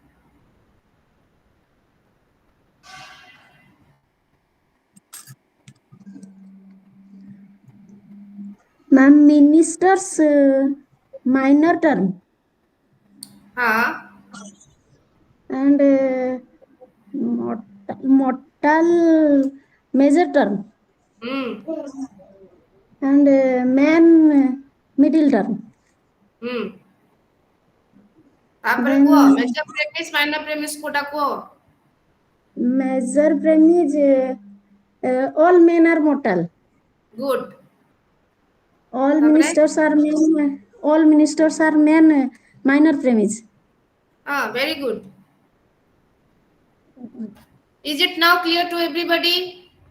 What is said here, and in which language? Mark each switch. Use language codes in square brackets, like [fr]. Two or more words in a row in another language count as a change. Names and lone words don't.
[en] Ma'am, ministers minor term Huh? and mortal major term Hmm. and man middle term. [or] Hmm. ତାପରେ କୁହ [en] Then major premise minor premise [or] କୋଉଟା କୁହ? [en] major premise all men are mortal. Good. All [or] Taପରେ? [en] ministers are men. All ministers are men. Minor premise. Very good. Is it now clear to everybody?